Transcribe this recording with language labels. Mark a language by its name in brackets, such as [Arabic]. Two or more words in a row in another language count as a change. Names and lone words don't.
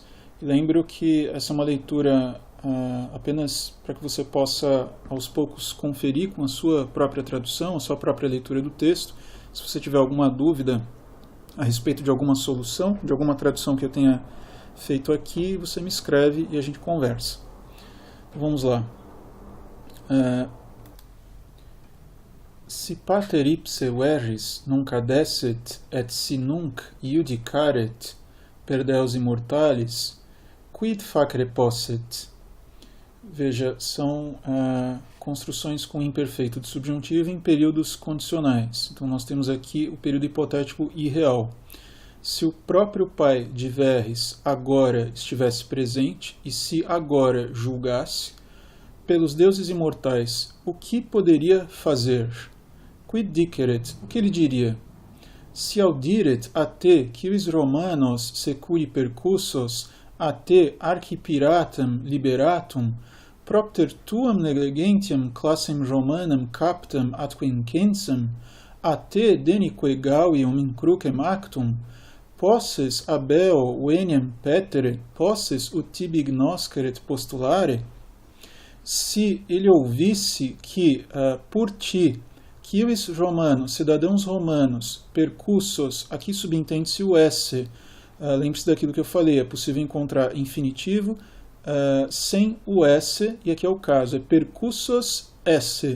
[Portuguese] E lembro que essa é uma leitura apenas para que você possa, aos poucos, conferir com a sua própria tradução, a sua própria leitura do texto. Se você tiver alguma dúvida a respeito de alguma solução, de alguma tradução que eu tenha feito aqui, você me escreve e a gente conversa. Então, vamos lá. [Latin] Si pater ipse veris nunc adesset et si nunc iudicaret per deos immortalis, quid facere posset? [Portuguese] Veja, são construções com imperfeito de subjuntivo em períodos condicionais. Então nós temos aqui o período hipotético irreal. Se o próprio pai de Verres agora estivesse presente e se agora julgasse, pelos deuses imortais, o que poderia fazer? [Latin] quid diceret, [Portuguese] o que ele diria? [Latin] Si audiret a te quivis Romanos securi percussos a te archipiratem liberatum, propter tuam negligentiam classem Romanam captam atque incensem, a te denique Gauium in crucem actum, posses abeo veniam petere, posses ut tibi gnosceret postulare? [Portuguese] Se ele ouvisse que por ti, [Latin] quivis Romanos, [Portuguese] cidadãos romanos, percussos, aqui subentende-se o esse. Lembre-se daquilo que eu falei, é possível encontrar infinitivo sem o esse, e aqui é o caso, é [Latin] percussos esse.